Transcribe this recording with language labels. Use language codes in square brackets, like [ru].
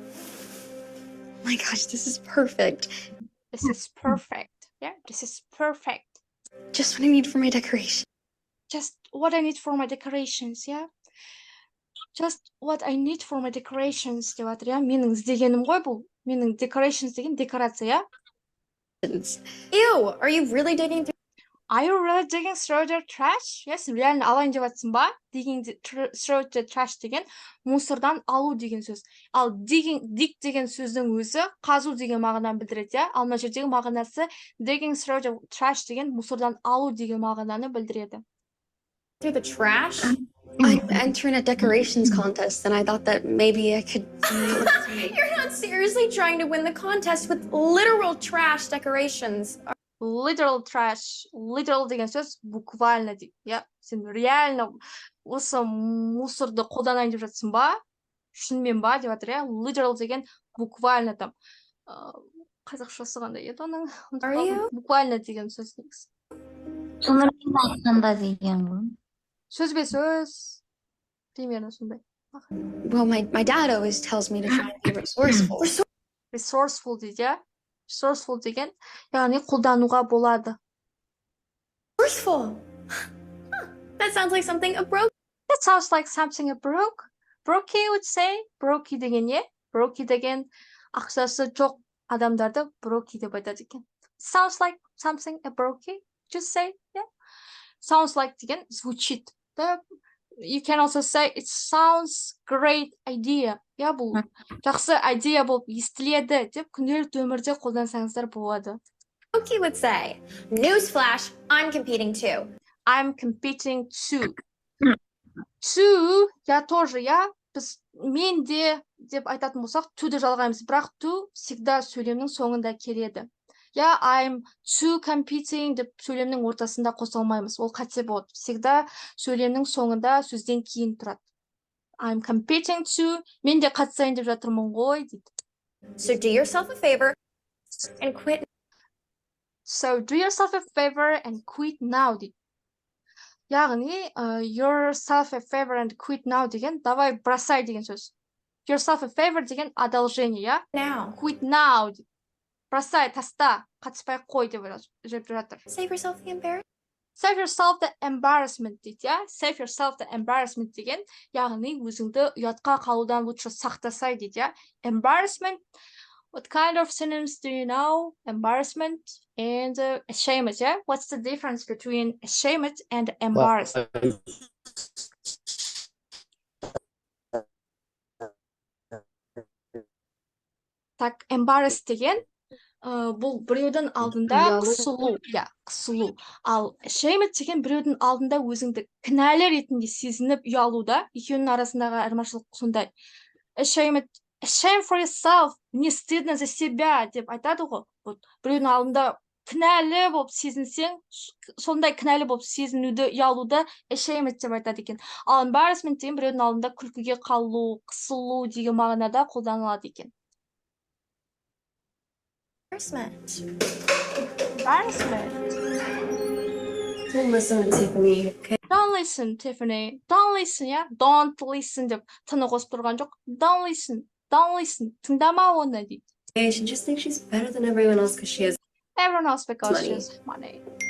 [en] Oh my gosh, this is perfect. This is perfect. Yeah, this is perfect. Just what I need for my decoration. Just what I need for my decorations, yeah? Just what I need for my decorations [kk] деп жатыр, иә? Менің іздегенім ғой бұл. Менің decorations деген декорация, иә? [en] Ew, are you really digging through? Are you really digging through the trash? [kk] Yes, реально алайын деп жатсың ба? [en] Digging through the trash [kk] деген мусордан алу деген сөз. Ал dig деген сөздің өзі қазу деген мағынаны білдіреді, иә? Ал мына жердегі мағынасы [en] digging through the trash [kk] деген мусордан алу деген мағынаны білдіреді. [en] Through the trash? I'm entering a decorations contest, and I thought that maybe I could. You're not seriously trying to win the contest with literal trash decorations. Literal trash. [kk] Literal деген сөз буквально дейді. Я, сен реально осы мусорды қолданайын деп жатсың ба? Шынымен ба деп жатыр, я? Literal деген буквально там. Қазақшасы қандай еді оның? Буквально деген сөз негізі. Сонымен айтқанда деген ғой. Сөз бе сөз? Примерно сондай. [en] Well, my dad always tells me to try and be resourceful. [kk] Resourceful дейді, я? Resourceful деген, яғни қолдануға болады. [en] Resourceful. That sounds like something a broke. That sounds like something a broke. Brokey would say. [kk] Brokey деген не? Brokey деген ақшасы жоқ адамдарды brokey деп айтады екен. [en] Sounds like something a brokey. Just say, yeah. Sounds like деген звучит. You can also say it sounds great idea. [kk] Я бұл жақсы идея болып естіледі деп күнделікті өмірде қолдансаңыздар болады. [en] Brokey would say, newsflash, I'm competing too. I'm competing too. [kk] To, [ru] я тоже, [kk] я, біз мен де деп айтатын болсақ, to'ді жалғаймыз, бірақ to всегда сөйлемнің соңында келеді. Я, [en] I'm too competing [kk] деп сөйлемнің ортасында қосылмаймыз. Ол қате болады. Всегда сөйлемнің соңында сөзден кейін тұрады. [en] I'm competing to, [kk] мен де қатысайын деп жатырмын ғой дейді. [en] So do yourself a favor and quit. So do yourself a favor and quit now [kk] дейді. яғни [en] yourself a favor and quit now деген [ru] давай бросай [en] деген сөз. Yourself a favor [kk] деген одолжение, я? [en] Now. Quit now дейді. [kk] Бросай, таста, қатыспай қой деп жатыр. [en] Save yourself the embarrassment. Save yourself the embarrassment [kk] дейді, я? [en] Save yourself the embarrassment [kk] деген яғни өзіңді ұятқа қалудан лучше сақтасай дейді, я? [en] Embarrassment. What kind of synonyms do you know? Embarrassment and ashamed, yeah? What's the difference between ashamed and embarrassed? [kk] Так, embarrassed деген бұл біреудің алдында қысылу, я, қысылу. Ал ashamed деген біреудің алдында өзіңді кінәлі ретінде сезініп ұялуда, екеуінің арасындағы айырмашылық сондай. [en] Ashamed, shame for yourself, [ru] не стыдно за себя [kk] деп айтады ғой. Біреудің алдында кінәлі болып сезінсең, сондай кінәлі болып сезінуді, ұялуды ashamed деп айтады екен. Ал embarrassment деген біреудің алдында күлкіге қалу, қысылу деген мағынада қолданылады екен. [en] Embarrassment. Don't listen to Tiffany. Okay? Don't listen, Tiffany. Don't listen, yeah? Don't listen [kk] деп тыны қосып тұрған жоқ. [en] Don't listen. Don't listen. [kk] Тыңдама оны дейді. [en] Hey, she just thinks she's better than everyone else because she has Everyone else because money. she has money.